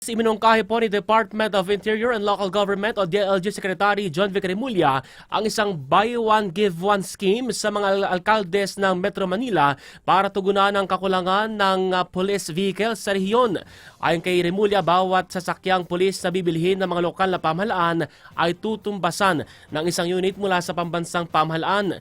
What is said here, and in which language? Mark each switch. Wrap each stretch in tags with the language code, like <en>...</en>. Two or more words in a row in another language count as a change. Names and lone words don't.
<tl>Iminungkahi po ni Department of Interior and Local Government o DLG Secretary John Vic Remulla ang isang</tl> <en>Buy One Give One scheme</en> <tl>sa mga alkaldes ng Metro Manila para tugunan ang kakulangan ng</tl> <en>police vehicles</en> <tl>sa rehiyon. Ayon kay Remulla, bawat sasakyang pulis na bibilhin ng mga lokal na pamahalaan ay tutumbasan ng isang unit mula sa pambansang pamahalaan.</tl>